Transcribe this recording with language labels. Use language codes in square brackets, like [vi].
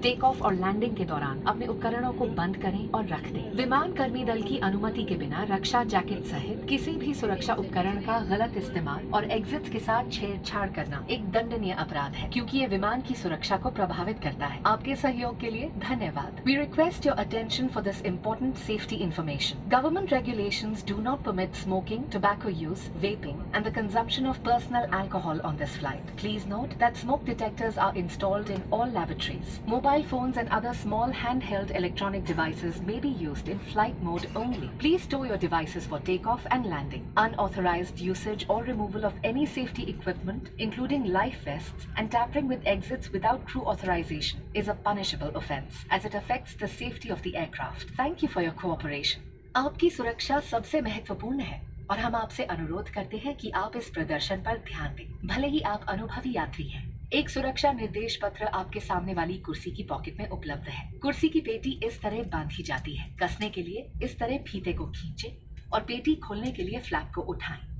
[hi] Take off और landing के दौरान अपने उपकरणों को बंद करें और रख दें। विमान कर्मी दल की अनुमति के बिना रक्षा जैकेट सहित किसी भी सुरक्षा उपकरण का गलत इस्तेमाल और एग्जिट्स के साथ छेड़छाड़ करना एक दंडनीय अपराध है, क्योंकि ये विमान की सुरक्षा को प्रभावित करता है। आपके सहयोग के लिए धन्यवाद। [en] We request your attention for this important safety information. Government regulations do not permit smoking, tobacco use, vaping, and the consumption of personal alcohol on this flight. Please note that smoke detectors are installed in all lavatories. Mobile phones and other small handheld electronic devices may be used in flight mode only. Please store your devices for takeoff and landing. Unauthorized usage or removal of any safety equipment, including life vests, and tampering with exits without crew authorization is a punishable offense, as it affects the safety of the aircraft. Thank you for your cooperation. [hi] आपकी सुरक्षा सबसे महत्वपूर्ण है और हम आपसे अनुरोध करते हैं कि आप इस प्रदर्शन पर ध्यान दें, भले ही आप अनुभवी यात्री हैं। एक सुरक्षा निर्देश पत्र आपके सामने वाली कुर्सी की पॉकेट में उपलब्ध है। कुर्सी की पेटी इस तरह बांधी जाती है। कसने के लिए इस तरह फीते को खींचे और पेटी खोलने के लिए फ्लैप को उठाएं।